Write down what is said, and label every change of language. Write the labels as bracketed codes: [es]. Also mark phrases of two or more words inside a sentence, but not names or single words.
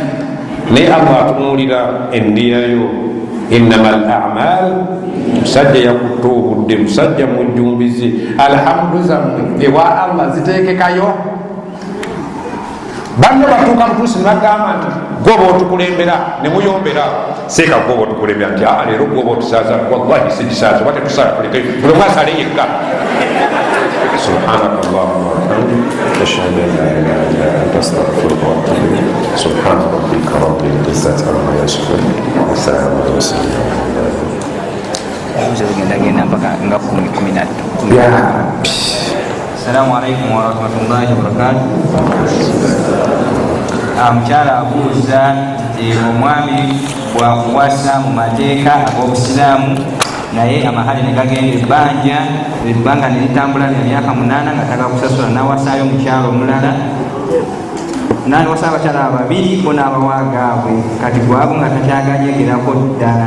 [lg] Naye Allah atunuulira endiyayo [ar] إنما الأعمال, [lg] musajja yakutta obudde, musajja mujjumbizi, alhamdu zammwe ewa Allah ziteekekayo. Banno batuuka mutuusi nibagamba nti gwoba otukulembera ne muyombera seeka gwoba otukulembera nti leero gwoba otusaaza. Wallahi sigisaaza oba tetusaala tuleke buli omwe asale yekka. [ar] سبحانك اللهم وبحمدك أشهد أن لا إله إلا أنت أستغفرك وأتوب إليك. سبحان ربك رب العزة عما يصفون وسلام على المرسلين. السلام عليكم ورحمة الله وبركاته. [lg] Mukyala abuuza nti omwami bwakuwasa mu mateeka ag'obusiraamu naye amahali ne gagenda ebbanja, ebbanga ne litambula lya myaka 8 nga tagakusasula, n'awasaayo omukyala omulala, n'awasa abakyala ababiri bo n'abawaagaabwe, kati gwabwe nga takyaganyegerako ddala.